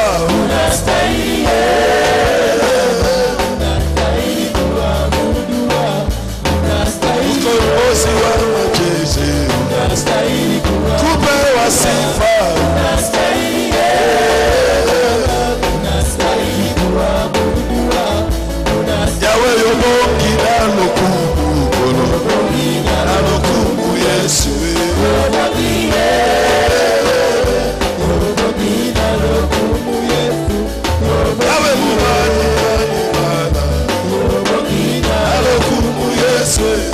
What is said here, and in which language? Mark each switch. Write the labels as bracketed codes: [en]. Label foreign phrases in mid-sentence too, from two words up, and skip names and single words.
[sw] unastahili, unastahili kuabudiwa, unastahili. ukombozi wa majeshi, Unastahili kupewa sifa, unastahili, unastahili kuabudiwa, unastahili. [ln] Yawe yobongi na lokumu, na lokumu Yesu. Yawe mubani na lokumu Yesu.